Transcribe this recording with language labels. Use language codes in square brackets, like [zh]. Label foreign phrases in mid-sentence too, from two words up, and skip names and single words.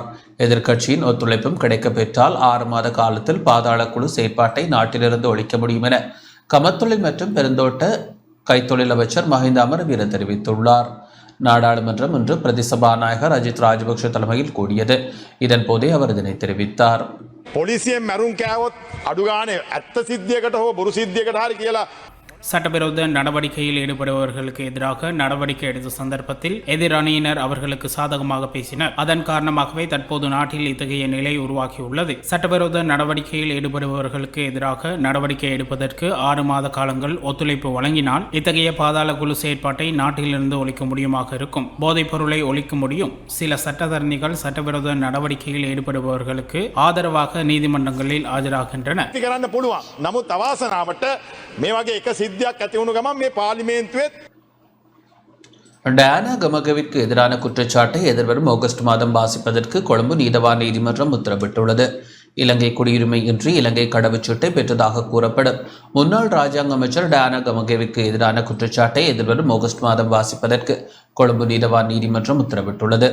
[ta] எதிர்க்கட்சியின் ஒத்துழைப்பும் கிடைக்கப் பெற்றால் 6 மாத காலத்தில் பாதாள குழு செயற்பாட்டை நாட்டிலிருந்து ஒழிக்க முடியும் என கமத்தொழில் மற்றும் பெருந்தோட்ட கைத்தொழில் அமைச்சர் மஹிந்த அமரவீர தெரிவித்துள்ளார். நாடாளுமன்றம் இன்று பிரதி சபாநாயகர் அஜித் ராஜபக்ஷ தலைமையில் கூடியது. இதன் போதே அவர் இதனை தெரிவித்தார். [si] පොලිසියෙන් මැරුම් කෑවොත් අඩුගානේ ඇත්ත සිද්ධියකට හෝ බොරු සිද්ධියකට හරි කියලා [ta] சட்டவிரோத நடவடிக்கையில் ஈடுபடுபவர்களுக்கு எதிராக நடவடிக்கை எடுத்த சந்தர்ப்பத்தில் எதிரணியினர் அவர்களுக்கு சாதகமாக பேசினர். அதன் காரணமாகவே தற்போது நாட்டில் இத்தகைய நிலை உருவாகியுள்ளது. சட்டவிரோத நடவடிக்கையில் ஈடுபடுபவர்களுக்கு எதிராக நடவடிக்கை எடுப்பதற்கு 6 மாத காலங்கள் ஒத்துழைப்பு வழங்கினால் இத்தகைய பாதாள குழு செயற்பாட்டை நாட்டிலிருந்து ஒழிக்க முடியுமாக இருக்கும். போதைப் பொருளை ஒழிக்க முடியும். சில சட்டத்தரணிகள் சட்டவிரோத நடவடிக்கையில் ஈடுபடுபவர்களுக்கு ஆதரவாக நீதிமன்றங்களில் ஆஜராகின்றனர். [si] නමුත් අවාසනාවට මේ වගේ එක සිද්ධියක් ඇති වුණු ගමන් මේ පාර්ලිමේන්තුවේ [ta] டயானா கமகவிற்கு எதிரான குற்றச்சாட்டை எதிர்வரும் ஆகஸ்ட் மாதம் வாசிப்பதற்கு கொழும்பு நீதவான் நீதிமன்றம் உத்தரவிட்டுள்ளது. இலங்கை குடியுரிமை இன்றி இலங்கை கடவுச்சீட்டை பெற்றதாக கூறப்படும் முன்னாள் ராஜாங்க அமைச்சர் டயானா கமகவிற்கு எதிரான குற்றச்சாட்டை எதிர்வரும் ஆகஸ்ட் மாதம் வாசிப்பதற்கு கொழும்பு நீதவான் நீதிமன்றம் உத்தரவிட்டுள்ளது.